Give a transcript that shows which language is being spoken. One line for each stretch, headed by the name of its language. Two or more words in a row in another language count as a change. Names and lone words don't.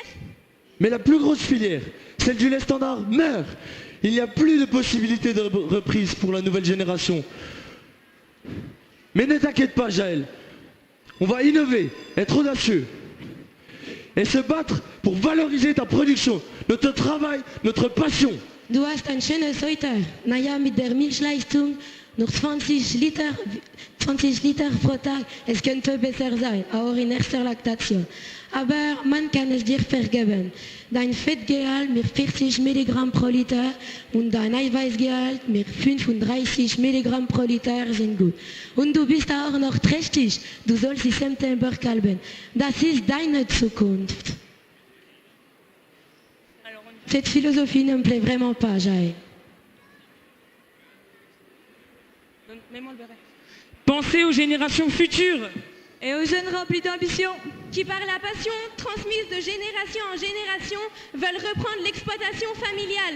French: Mais la plus grosse filière, celle du lait standard, meurt. Il n'y a plus de possibilité de reprise pour la nouvelle génération. Mais ne t'inquiète pas, Jaël. On va innover, être audacieux et se battre pour valoriser ta production, notre travail, notre passion.
German: Du hast ein schönes heute. Naja, mit der Milchleistung nur 20 Liter pro Tag. Es könnte besser sein, auch in erster Laktation. Aber man kann es dir vergeben. Dein Fettgehalt mit 40 Milligramm pro Liter und dein Eiweißgehalt mit 35 Milligramm pro Liter sind gut. Und du bist auch noch trächtig. Du sollst im September kalben. Das ist deine Zukunft.
French: Cette philosophie ne me plaît vraiment pas, Jaël. Pensez aux générations futures. Et aux jeunes remplis d'ambition. Qui par la passion transmise de génération en génération veulent reprendre l'exploitation familiale.